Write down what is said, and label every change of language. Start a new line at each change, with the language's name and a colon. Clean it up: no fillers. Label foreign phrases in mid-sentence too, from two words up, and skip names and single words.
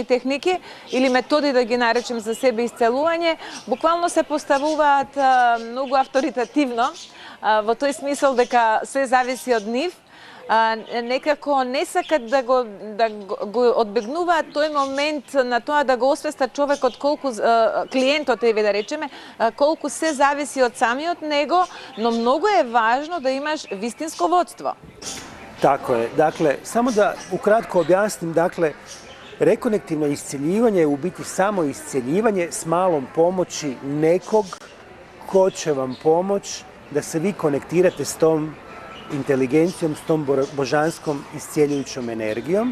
Macedonian: техники или методи да ги наречем за себе исцелување, буквално се поставуваат многу авторитативно во тој смисол дека се зависи од нив, некако не сакат да го одбегнуваат тој момент на тоа да го освестат човекот колку клиентот да речеме колку се зависи од самиот него, но многу е важно да имаш вистинско водство.
Croatian: Tako je. Dakle, samo da ukratko objasnim, dakle, rekonektivno iscjeljivanje je u biti samo iscjeljivanje s malom pomoći nekog ko će vam pomoći da se vi konektirate s tom inteligencijom, s tom božanskom iscjeljujućom energijom.